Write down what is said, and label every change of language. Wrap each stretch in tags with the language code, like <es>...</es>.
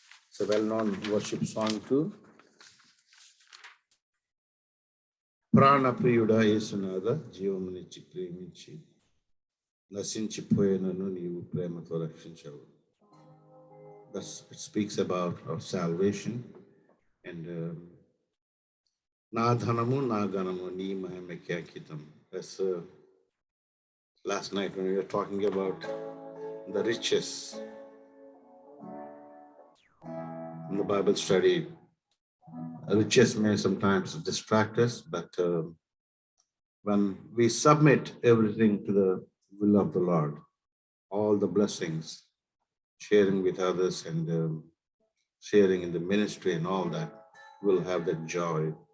<en>It's a well-known worship song too.</en> <te>ప్రాణప్రియుడా యేసునాథ, జీవమునిచ్చి ప్రేమించి నశించిపోయినను నీవు ప్రేమతో రక్షించావు.</te> <en>It speaks about our salvation and</en> <te>నా ధనము నా గణము నీ మహిమకి అంకితం.</te> <en>That's last night when we were talking about the riches in the Bible study. Riches may sometimes distract us, but when we submit everything to the will of the Lord, all the blessings, sharing with others and sharing in the ministry and all that, we'll have that joy.</en>